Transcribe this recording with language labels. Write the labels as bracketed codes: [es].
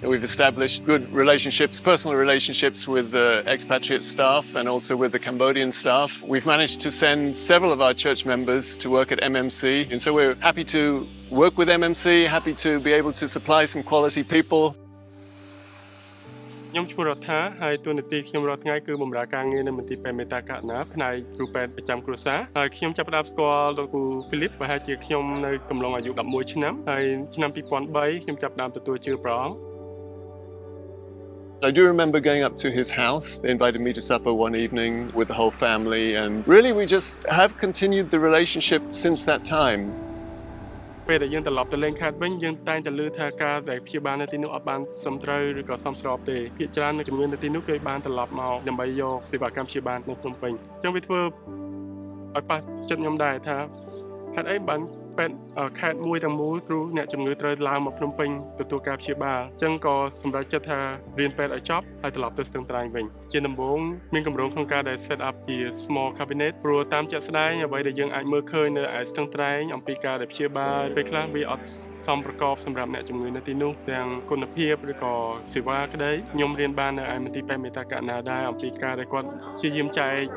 [en] We've established good relationships, personal relationships with the expatriate staff and also with the Cambodian staff. We've managed to send several of our church members to work at MMC. And so we're happy to work with MMC, happy to be able to supply some quality people. [km] ខ្ញុំឈ្មោះរដ្ឋាហើយតួនាទីខ្ញុំរាល់ថ្ងៃគឺបម្រើការងារនៅមន្ទីរពេទ្យមេត្តាកណ្ណាផ្នែកគ្រូពេទ្យប្រចាំគ្រួសារហើយខ្ញុំចាប់ផ្ដើមស្គាល់លោកគ្រូហ្វីលីបប្រហែលជាខ្ញុំនៅកំឡុងអាយុ11ឆ្នាំហើយឆ្នាំ2003ខ្ញុំចាប់ផ្ដើមទទួលជឿព្រះអង្គ [en] I do remember going up to his house. They invited me to supper one evening with the whole family and really we just have continued the relationship since that time. [km] ពេលដែលយើងត្រឡប់ទៅលេងខេត្តវិញយើងតែងតែលើថាការដែលព្យាបាលនៅទីនោះអត់បានសមត្រូវឬក៏សមស្របទេភាគច្រើននៅជំងឺនៅទីនោះគេបានត្រឡប់មកដើម្បីយកសេវាកម្មព្យាបាលនៅភ្នំពេញអញ្ចឹងវាធ្វើ ឲ្យប៉ះចិត្តខ្ញុំដែរថាហេតុអីបានពេទ្យខេត្តមួយទាំងមូលគ្រូអ្នកជំងឺត្រូវឡើងមកភ្នំពេញទទួលការព្យាបាលអញ្ចឹងក៏សម្រេចចិត្តថារៀនពេទ្យឲ្យចប់ហើយត្រឡប់ទៅស្ទឹងត្រែងវិញជាដំបូងមានគម្រោងក្នុងការដែល [en] set up [km] ជា [en] small cabinet [km] ព្រោះតាមជាក់ស្ដែងអ្វីដែលយើងអាចមើលឃើញនៅឯស្ទឹងត្រែងអំពីការដែលព្យាបាលពេលខ្លះវាអត់សមប្រកបសម្រាប់អ្នកជំងឺនៅទីនោះទាំងគុណភាពឬក៏សេវាក្តីខ្ញុំរៀនបាននៅឯមន្ទីរពេទ្យមេត្តាកណ្ណាដែរអំពីការដែលគាត់ព្យាយាមចែក